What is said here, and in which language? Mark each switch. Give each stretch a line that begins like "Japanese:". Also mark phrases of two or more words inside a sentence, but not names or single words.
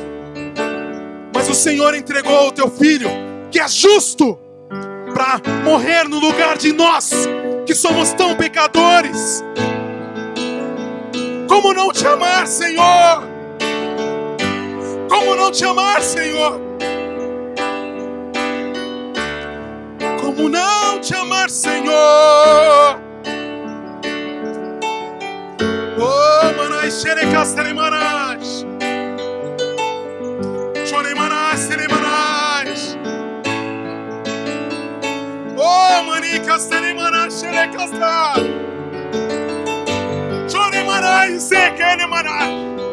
Portuguese: Mas o Senhor entregou o Teu Filho, que é justo, para morrer no lugar de nós, que somos tão pecadores. Como não te amar, Senhor? Como não te amar, Senhor? Como não te amar, Senhor? Oh, manais, xerecas, telemanais. Choremanais, telemanais. Oh, manicas, telemanais, xerecas, choremanais, sequelemanais.